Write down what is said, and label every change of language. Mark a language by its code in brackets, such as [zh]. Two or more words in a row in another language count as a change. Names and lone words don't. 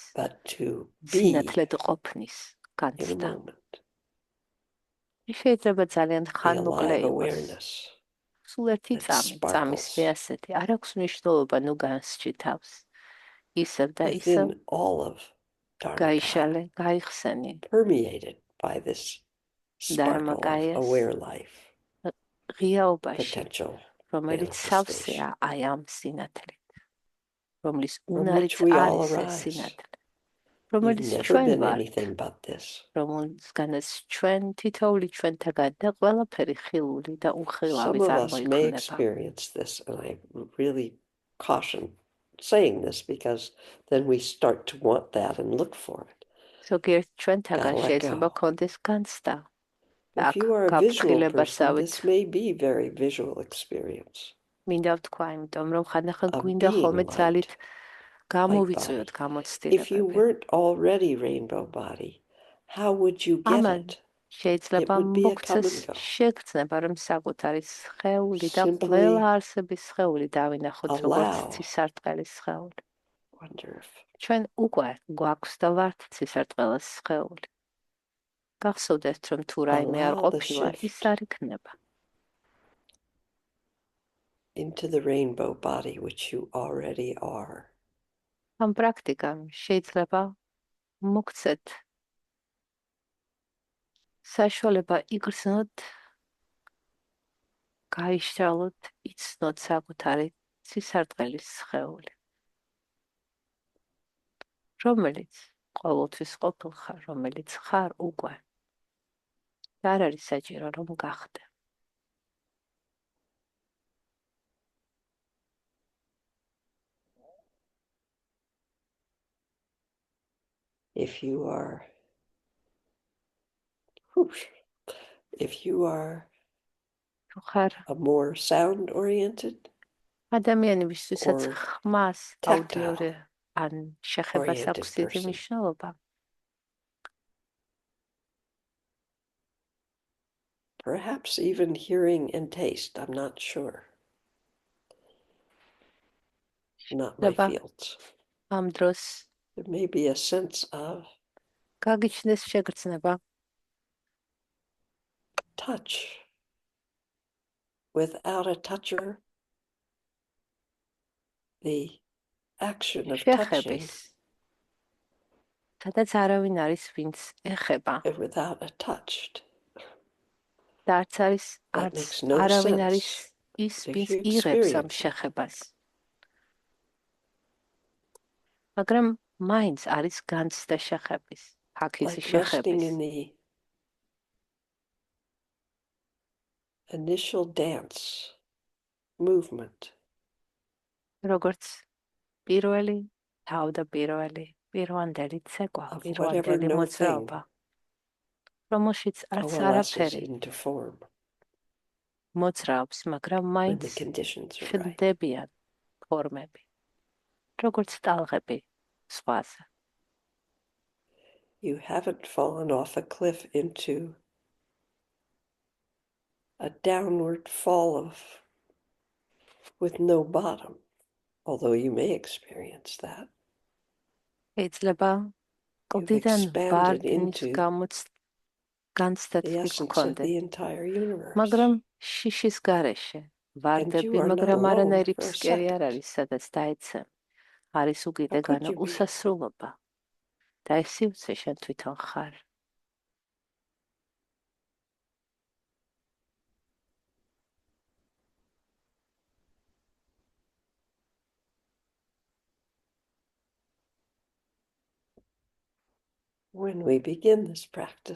[en] But to be [ka] სინათლედ ყოფნის [en] in a [ka] განცდა. [en] moment, [ka] შეიძლება ძალიან [en] the [ka] ხანმოკლე [en] alive [ka] იყოს. [en] awareness [ka] სულ ერთი [en] that [ka] წამი [en] sparkles [ka] მეასეთი. არ აქვს მნიშვნელობა ნუ განსჭი თავს. ისევ და ისევ [en] within all of Dharmakaya, [ka] გაიშალე, გაიხსენი [en] permeated by this sparkle of [ka] დარმაკაიას [en] aware life, [ka] ღიაობაში, [en] potential [ka] რომელიც [en] manifestation, [ka] სავსეა აი ამ სინათლით, რომლის [en] from [ka] უნარიც [en] which we all [ka] არის ეს [en] arise. [ka] სინათლე, [en] You've [ka] რომელიც [en] never [ka] ჩვენ [en] been [ka] ვართ, [en] anything but this. [ka] რომელსგანაც ჩვენ თითოეული ჩვენთაგან და ყველაფერი ხილული და უხილავი [en] Some of us may [ka] წარმოიქმნება. [en] experience this, and I really caution saying this because then we start to want that and look for it. [ka] ზოგიერთ ჩვენთაგან [en] Gotta let [ka] შეიძლება [en] go. [ka] გქონდეს განცდა. [en] If [ka] აქ [en] you are a visual person, [ka] გაფრთხილებასავით [en] this may be very visual experience [ka] მინდა ვთქვა, იმიტომ რომ ხანდახან [en] of [ka] გვინდა [en] being [ka] ხოლმე [en] light, [ka] ძალით [en] light [ka] გამოვიწვიოთ [en] body. If you [ka] გამოცდილებები. [en] weren't already rainbow body, how would you get [ka] ამან [en] it? It [ka] შეიძლება [en] would be a come [ka] მოგცეს [en] and go. [ka] შეგრძნება, რომ საკუთარი სხეული და [en] Simply [ka] ყველა არსების სხეული დავინახოთ, როგორც [en] allow. [ka] ცისარტყელის სხეული. [en] Wonder if [ka] ჩვენ უკვე გვაქვს და ვართ ცისარტყელის სხეული. გახსოვდეთ, რომ თუ რაიმე არ [en] allow the [ka] ყოფილა, ის [en] shift [ka] არ იქნება. [en] into the rainbow body which you already are. [ka] ამ პრაქტიკამ შეიძლება მოგცეთ საშუალება იგრძნოთ, გაიშალოთ, იცნოთ საკუთარი ცისარტყელის სხეული, რომელიც ყოველთვის ყოფილ ხარ, რომელიც ხარ უკვე. და არ არის საჭირო, რომ გახდე. [en] If you are [ka] თუ ხარ [en] a more sound oriented [ka] ადამიანებისთვისაც [en] or [ka] ხმას აუდიორი [en] tactile [ka] ან შეხებას [en] oriented [ka] აქვს დიდი [en] person, [ka] მნიშვნელობა. [en] perhaps even hearing and taste, I'm not sure. not my [ka] შეიძლება [en] fields. [ka] ამ დროს [en] There may be a sense of [ka] გაგიჩნდეს შეგრძნება [en] touch. Without a toucher, the action of touching, [ka] შეხების სადაც არავინ არის ვინც ეხება [en] and without a touched, [ka] და [en] that [ka] არც [en] makes no [ka] არავინ არის [en] sense. [ka] ის [en] to [ka] ვინც [en] you [ka] იღებს ამ [en] experience it. [ka] შეხებას მაგრამ მაინც არის განცდა შეხების აქიზი [en] Like resting [ka] შეხების [en] in the initial dance movement [ka] როგორც პირველი თავდაპირველი პირვანდელი ცეკვა [en] of whatever [ka] პირვანდელი [en] no thing [ka] მოძრაობა რომელშიც არც [en] coalesces [ka] არაფერი [en] into form [ka] მოძრაობს მაგრამ [en] when [ka] მაინც [en] the conditions are right. [ka] შევდებიან ფორმები როგორც ტალღები ზღვაზე [en] You haven't fallen off a cliff into a downward fall with no bottom, although you may experience that. [ka] შეიძლება [en] You've [ka] კლდიდან [en] expanded [ka] ვარდნის [en] into [ka] განცდაც [en] the essence of [ka] გქონდეთ [en] the entire universe. [ka] მაგრამ შიშის გარეშე [en] And [ka] ვარდები [en] you are not [ka] მაგრამ [en] alone [ka] არანაირი [en] for a [ka] ფსკერი არ [en] second. [ka] არის სადაც დაეცემ არის [en] How could [ka] უკიდეგანო [en] you be? [ka] უსასრულობა და ეს სივრცე შენ თვითონ ხარ [en] When we begin this practice,